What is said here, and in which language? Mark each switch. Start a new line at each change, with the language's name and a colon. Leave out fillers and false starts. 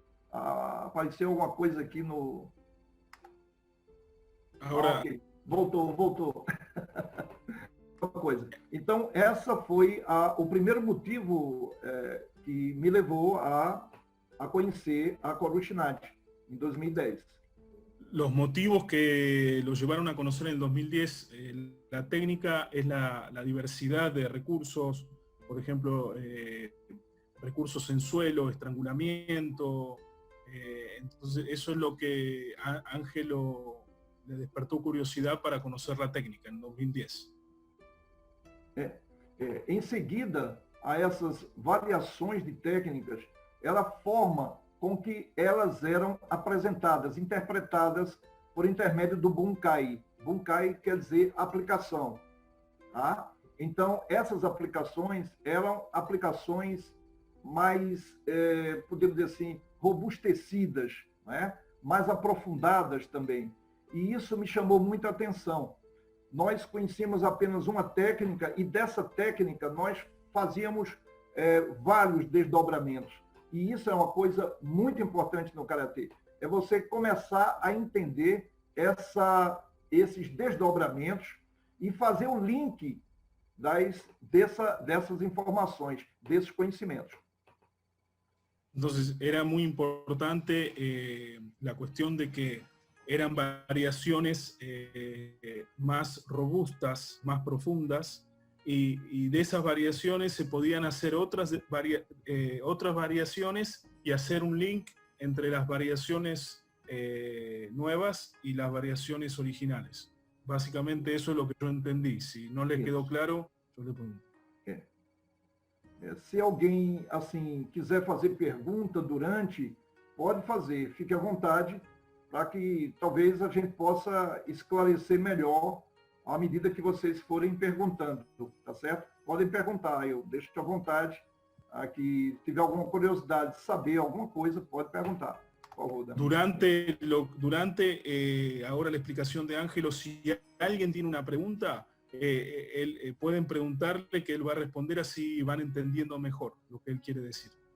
Portuguese: Apareceu alguma coisa aqui no... Agora... Okay. Voltou. Coisa. Então, essa foi o primeiro motivo que me levou a conhecer a Coruscnati em 2010.
Spanish: Los motivos que lo llevaron a conocer en el 2010, la técnica es la diversidad de recursos, por ejemplo, recursos en suelo, estrangulamiento. Entonces, eso es lo que a Ángelo le despertó curiosidad para conocer la técnica en 2010.
Portuguese: Em seguida a essas variações de técnicas, ela forma com que elas eram apresentadas, interpretadas por intermédio do Bunkai. Bunkai quer dizer aplicação. Tá? Então, essas aplicações eram aplicações mais, podemos dizer assim, robustecidas, né? Mais aprofundadas também. E isso me chamou muita atenção. Nós conhecíamos apenas uma técnica e dessa técnica nós fazíamos vários desdobramentos. E isso é uma coisa muito importante no Karatê. É você começar a entender esses desdobramentos e fazer o link dessas informações, desses conhecimentos.
Spanish: Entonces, era muy importante la cuestión de que eran variaciones más robustas, más profundas, y de esas variaciones se podían hacer otras variaciones y hacer un link entre las variaciones nuevas y las variaciones originales. Básicamente eso es lo que yo entendí. Si no le quedó claro, yo le pregunto.
Portuguese: Se alguém assim quiser fazer pergunta durante, pode fazer, fique à vontade, para que talvez a gente possa esclarecer melhor à medida que vocês forem perguntando, tá certo? Podem perguntar, eu deixo à vontade. Aqui, se tiver alguma curiosidade de saber alguma coisa, pode perguntar.
Spanish: Por favor, durante ahora la explicación de Ángelo, si alguien tiene una pregunta, pueden preguntarle que él va a responder, así van entendiendo mejor lo que él quiere decir.